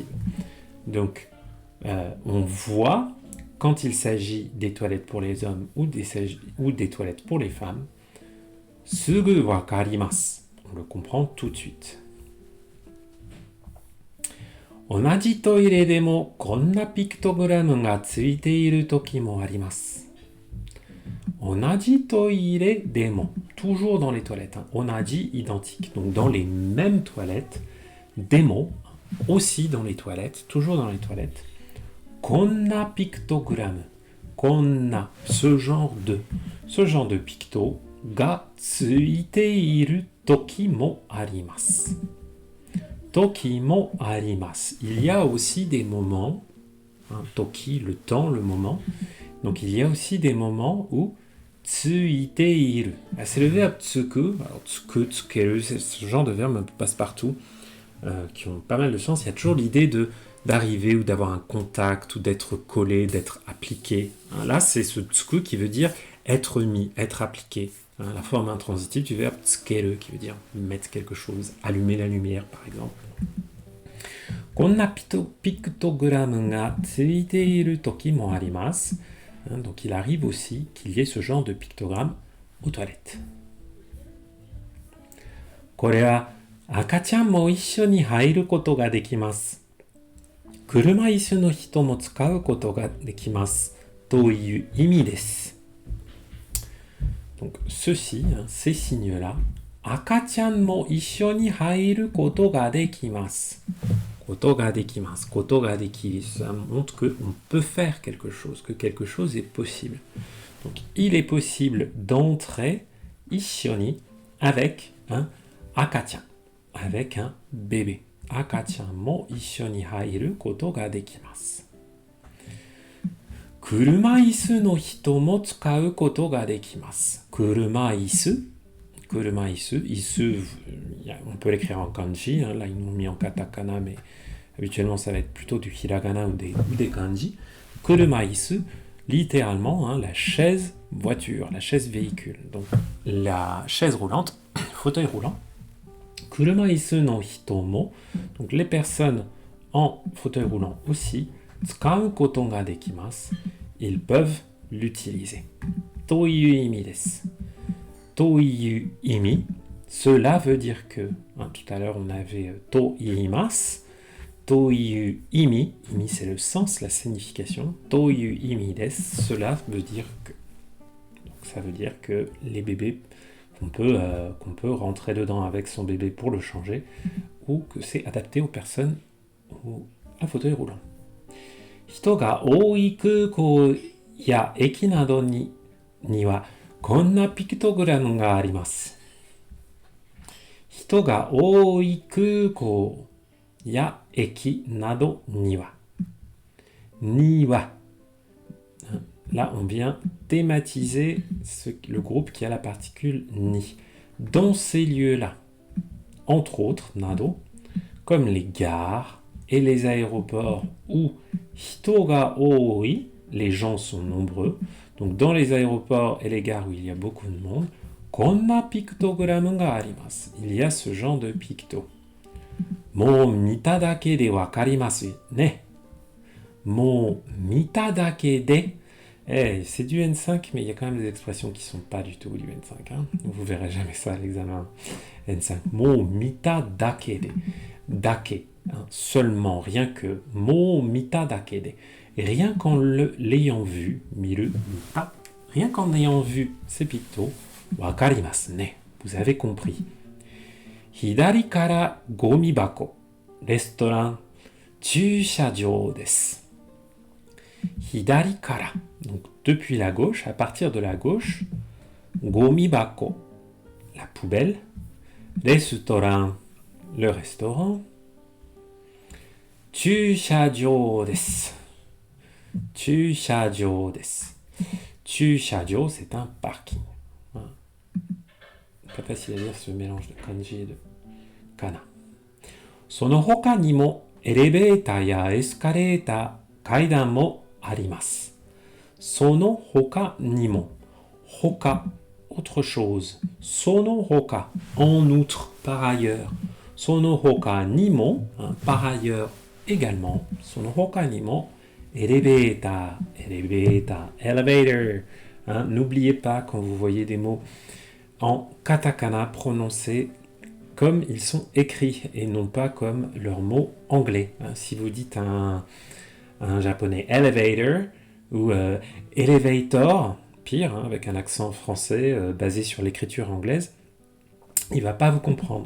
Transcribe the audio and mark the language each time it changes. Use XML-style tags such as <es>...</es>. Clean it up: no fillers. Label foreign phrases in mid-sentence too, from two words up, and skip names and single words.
<fr>Donc, on voit, quand il s'agit des toilettes pour les hommes ou des toilettes pour les femmes,</fr> <ja>すぐわかります.</ja> <fr>On le comprend tout de suite.</fr> <ja>同じトイレでもこんなピクトグラムがついている時もあります. 同じトイレでも,</ja> <fr>toujours dans les toilettes. Hein.</fr> <ja>Onaji, identique.</ja> <fr>Donc dans les mêmes toilettes. Demo, aussi dans les toilettes, toujours dans les toilettes.</fr> <ja>こんなピクトグラム。こんな,</ja> <fr>ce genre de picto,</fr> <ja>がついている時もあります. 時もあります.</ja> <fr>Il y a aussi des moments, hein, toki, le temps, le moment. Donc il y a aussi des moments où</fr> <ja>ついている.</ja> <fr>C'est le verbe tsuku. Alors tsuku, tsukeru, c'est ce genre de verbe un peu passe-partout qui ont pas mal de sens. Il y a toujours l'idée d'arriver ou d'avoir un contact ou d'être collé, d'être appliqué. Hein, là, c'est ce tsuku qui veut dire être mis, être appliqué. Hein, la forme intransitive du verbe tsukeru qui veut dire mettre quelque chose, allumer la lumière par exemple.</fr> <ja>こんなピクトグラムがついている時もあります.</ja> <fr>Donc il arrive aussi qu'il y ait ce genre de pictogramme aux toilettes.</fr> <ja>これは赤ちゃんも一緒に入ることができます. 車椅子の人も使うことができます. という意味です.</ja> <fr>Donc ceci, hein, ces signes-là,</fr> <ja>赤ちゃんも一緒に入ることができます. ことができます。ことができる.</ja> <fr>Ça montre qu'on peut faire quelque chose, que quelque chose est possible. Donc, il est possible d'entrer</fr> <ja>一緒に</ja> <fr>avec un akachan, avec un bébé.</fr> <ja>赤ちゃんも一緒に入ることができます。車椅子の人も使うことができます。車椅子,</ja> <fr>on peut l'écrire en kanji, hein, là ils l'ont mis en katakana, mais habituellement ça va être plutôt du hiragana ou des kanji.</fr> <ja>車椅子,</ja> <fr>littéralement, hein, la chaise voiture, la chaise véhicule. Donc la chaise roulante, fauteuil roulant.</fr> <ja>車椅子の人も,</ja> <fr>donc les personnes en fauteuil roulant aussi,</fr> <ja>使うことができます,</ja> <fr>ils peuvent l'utiliser.</fr> <ja>という意味です. という意味,</ja> <fr>cela veut dire que, hein, tout à l'heure on avait toiimasu,</fr> <ja>という意味,</ja> <fr>imi c'est le sens, la signification,</fr> <ja>という意味です,</ja> <fr>cela veut dire que. Donc ça veut dire que les bébés, qu'on peut rentrer dedans avec son bébé pour le changer, ou que c'est adapté aux personnes à fauteuil roulant.</fr> <ja>人が多い空港や駅などにはこんなピクトグラムがあります. 人が多い空港や駅などには. には.</ja> <fr>Là, on vient thématiser le groupe qui a la particule ni. Dans ces lieux-là, entre autres, nado, comme les gares et les aéroports où</fr> <ja>人が多い,</ja> <fr>les gens sont nombreux. Donc dans les aéroports et les gares où il y a beaucoup de monde,</fr> <ja>こんなピクトグラムがあります.</ja> <fr>Il y a ce genre de picto.</fr> <ja>もう見ただけで分かりますね. もう見ただけで.</ja> <fr>C'est du N5, mais il y a quand même des expressions qui ne sont pas du tout du N5. Hein. Vous verrez jamais ça à l'examen N5.</fr> <ja>もう見ただけで。だけ.</ja> <fr>Hein, seulement, rien que.</fr> <ja>もう見ただけで.</ja> <fr>Et rien qu'en l'ayant vu,</fr> <ja>見る、見た,</ja> <fr>rien qu'en ayant vu ces pictos,</fr> <ja>分かりますね.</ja> <fr>Vous avez compris.</fr> <ja>左からゴミ箱、レストラン、駐車場です. 左から,</ja> <fr>donc depuis la gauche, à partir de la gauche,</fr> <ja>ゴミ箱,</ja> <fr>la poubelle, restaurant, le restaurant,</fr> <ja>駐車場です. 駐車場です.</ja> <fr>Chūshajō, c'est un parking. Pas facile à lire ce mélange de kanji et de kana.</fr> <ja>その他にもエレベーターやエスカレーター、階段もあります. その他にも。他,</ja> <fr>autre chose.</fr> <ja>その他,</ja> <fr>en outre, par ailleurs.</fr> <ja>その他にも,</ja> <fr>hein, par ailleurs également.</fr> <ja>その他にもエレベーター、エレベーター.</ja> <fr>Hein, n'oubliez pas quand vous voyez des mots en katakana prononcés comme ils sont écrits et non pas comme leurs mots anglais. Hein, si vous dites un japonais elevator ou elevator, pire, hein, avec un accent français basé sur l'écriture anglaise, il va pas vous comprendre.</fr>